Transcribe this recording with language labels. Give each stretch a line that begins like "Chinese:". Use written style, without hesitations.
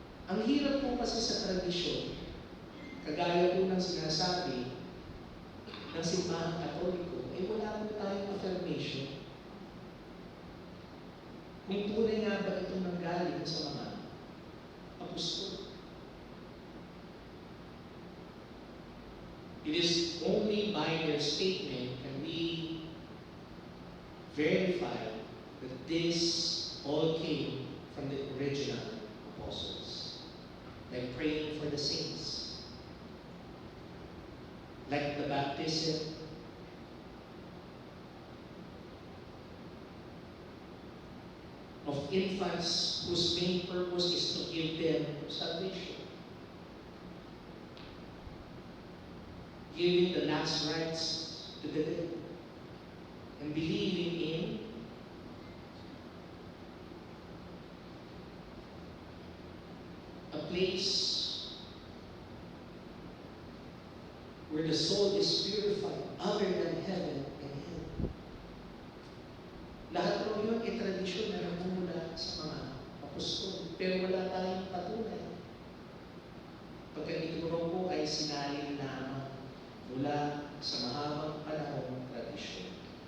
Filipino: Ang hirap po kasi sa tradisyon, kagaya po ng sinasabi ng simbahang Katoliko, ay wala po tayong affirmation kung tunay nga ba itong nanggaling sa mga apostol.
English: It is only by their statement can we verify that this all came from the original apostles. Like praying for the saints, like the baptism of infants whose main purpose is to give them salvation. Giving the last rites to the dead. And believing in a place where the soul is purified other than heaven and hell.
Filipino: Lahat po yun ay tradisyon na nagmumula sa mga apostol. Pero wala tayong patunay. Pagka ito po ay sinalin lamang mula sa mahabang panahong tradisyon.